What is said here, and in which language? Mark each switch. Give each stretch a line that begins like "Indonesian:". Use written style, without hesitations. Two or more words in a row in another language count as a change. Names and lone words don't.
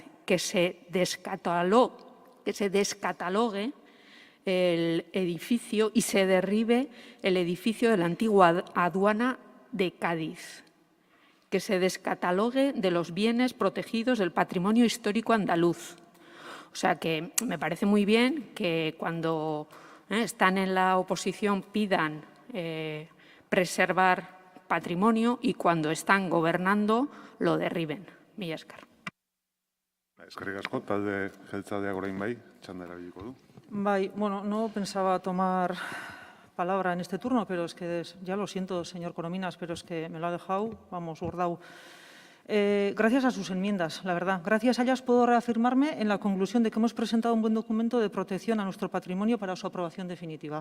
Spanish: Que se descatalogue el edificio y se derribe el edificio de la antigua aduana de Cádiz, que se descatalogue de los bienes protegidos del patrimonio histórico andaluz. O sea que me parece muy bien que cuando están en la oposición pidan preservar patrimonio y cuando están gobernando lo derriben.
Basque: Mila esker. Eskerrik asko, talde jeltzaleak orain bai, txanda erabiliko du. Bai, bueno,
Spanish: no pensaba tomar palabra en este turno, pero es que ya lo siento, señor Corominas, pero es que me lo ha dejado, vamos, guardado. Gracias a sus enmiendas, la verdad. Gracias a ellas puedo reafirmarme en la conclusión de que hemos presentado un buen documento de protección a nuestro patrimonio para su aprobación definitiva.